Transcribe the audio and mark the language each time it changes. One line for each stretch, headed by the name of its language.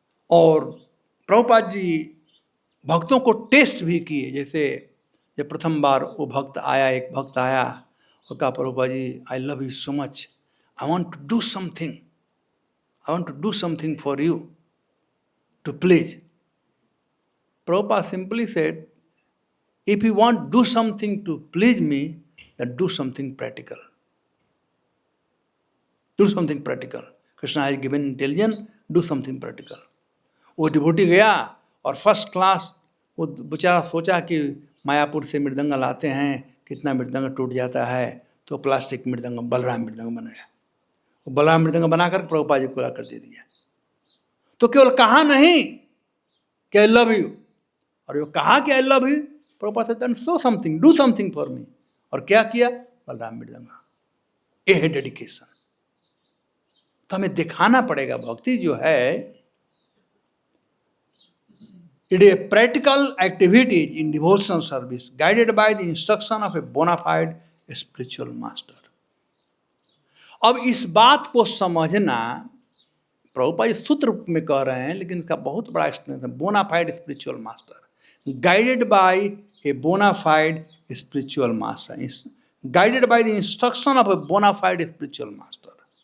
Hindi: और प्रभुपाद जी भक्तों को टेस्ट भी किए। जैसे जब प्रथम बार वो भक्त आया, एक भक्त आया और कहा Prabhupada ji
English: I love you so much, I want to do something, I want to do something for you to please. Prabhupada simply said, if you want to do something to please me, then do something practical. Do something practical. Krishna has given intelligence, do something practical.
Hindi: वो devotee गया और first class, वो बेचारा सोचा कि मायापुर से मृदंग लाते हैं, कितना मृदंग टूट जाता है, तो प्लास्टिक मृदंग, बलराम मृदंग बनाया। वो बलराम मृदंग बनाकर प्रभुपाद जी को ला कर दे दिया। तो केवल कहा नहीं कि
English: I love you,
Hindi: और वो कहा कि आई लव यू, प्रभुपाद से
English: Show something, do something for me.
Hindi: और क्या किया? बलराम मृदंग। ये है डेडिकेशन। तो हमें दिखाना पड़ेगा भक्ति जो है
English: It is a practical activity in devotional service guided by the instruction of a bona fide spiritual master.
Hindi: अब इस बात को समझना, प्रभुपाद इस सूत्र रूप में कह रहे हैं, लेकिन इसका बहुत बड़ा स्ट्रेंथ है।
English: Bona fide spiritual master, guided by a bona fide spiritual master, guided by the instruction of a bona fide spiritual master.